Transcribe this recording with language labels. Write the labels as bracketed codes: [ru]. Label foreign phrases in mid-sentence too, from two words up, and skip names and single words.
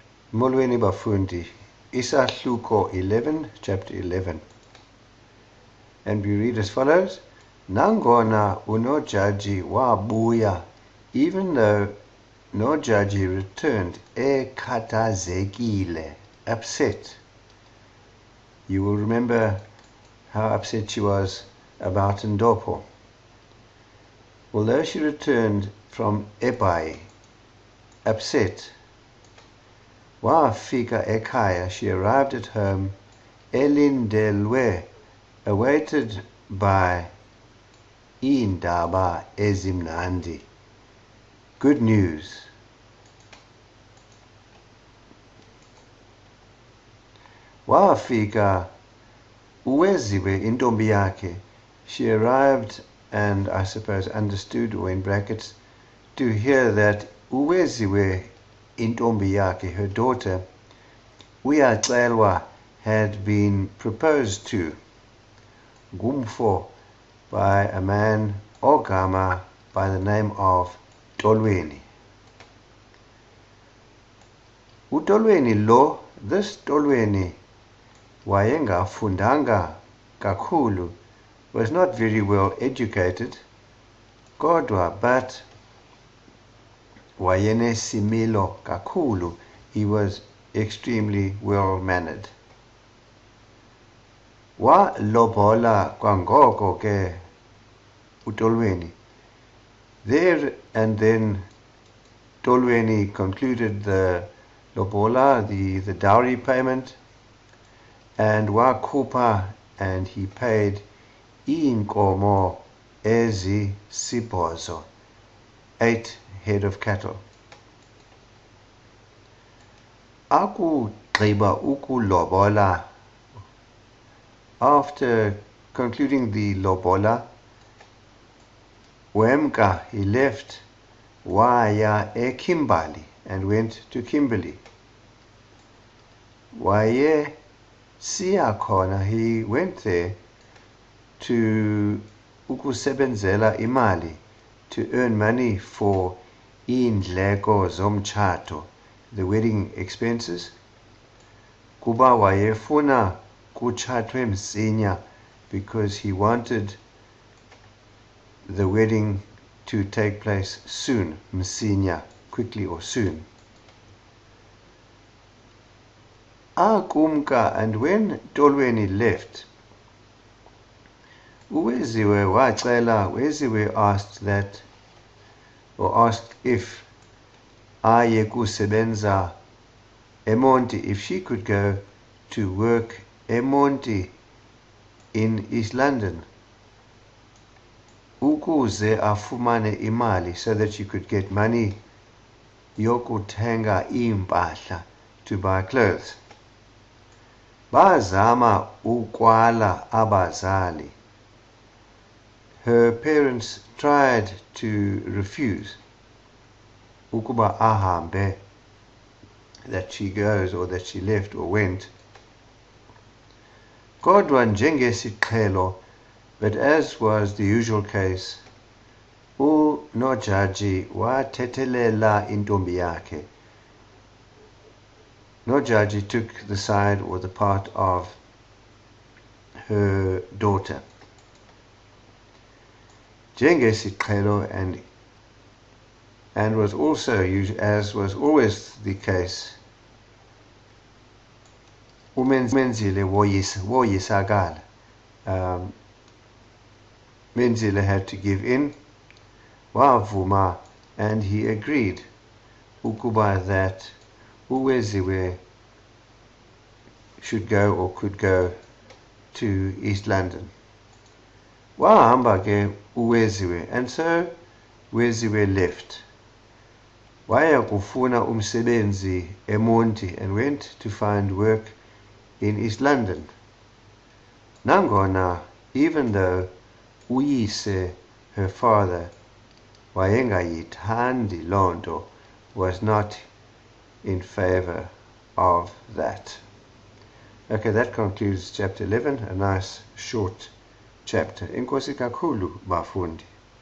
[xh] Molweni bafundi, Isahluko 11, [en] chapter 11. And we read as follows. [xh] Nangona uNojaji wabuya, [en] even though Nojaji returned ekhathazekile, upset. You will remember how upset she was about Ndopo. Although she returned from Ebai, upset, [xh] wafika ekhaya, [en] she arrived at home, elindelwe, awaited by [xh] iindaba ezimnandi, [en] good news. [xh] Wafika uWeziwe intombi yakhe, [en] she arrived and I suppose understood, or in brackets, to hear that [xh] uWeziwe intombi yakhe, [en] her daughter, uyacelwa, had been proposed to, ngumfo, by a man ogama by the name of Tolweni. [xh] uTolweni lo, this Tolweni, wayengafundanga kakhulu, [en] was not very well educated, [xh] kodwa, but wayenesimilo kakhulu, [en] he was extremely well mannered. [xh] Walobola kwangoko ke uTolweni. [en] There and then Tolweni concluded the lobola, the dowry payment, and wakhupha, and he paid [xh] iinkomo ezisibhozo, [en] 8 head of cattle. [xh] Akugqiba ukulobola, [en] after concluding the lobola, Wemka, he left, [xh] waya eKimberley, [en] and went to Kimberley. [xh] Waye siya khona, [en] he went there to [xh] ukusebenzela imali, [en] to earn money for [xh] iindleko zomtshato, [en] the wedding expenses. [xh] Kuba wayefuna kutshatwe msinya, [en] because he wanted the wedding to take place soon, msinya, quickly or soon. Akumka, and when Tolweni left, [xh] uWeziwe wacela, [en] Weziwe asked that, or asked if [xh] aye kusebenza eMonti, [en] if she could go to work eMonti in East London, [xh] ukuze afumane imali, [en] so that she could get money [xh] yokuthenga impahla, [en] to buy clothes. [xh] Bazama ukwala abazali. [en] Her parents tried to refuse [xh] ukuba ahambe, [en] that she goes, or that she left or went. [xh] Kodwa njengesiqhelo, [en] but as was the usual case, [xh] uNojaji wathethelela intombi yakhe. [en] Nojaji took the side, or the part, of her daughter. Njengesiqhelo, and was also, as was always the case, [xh] uMenzile woyisakala. [en] Menzile had to give in, wavuma, and he agreed ukuba that uWeziwe should go, or could go, to East London. [xh] Wahamba ke uWeziwe, [en] and so Weziwe left. [xh] Waya kufuna umsebenzi eMonti, [en] and went to find work in East London. Nangona, even though uyise, her father, [xh] wayengayithandi lonto, [en] was not in favor of that. Okay, that concludes chapter 11, a nice short chapter. [xh] Enkosi kakhulu bafundi.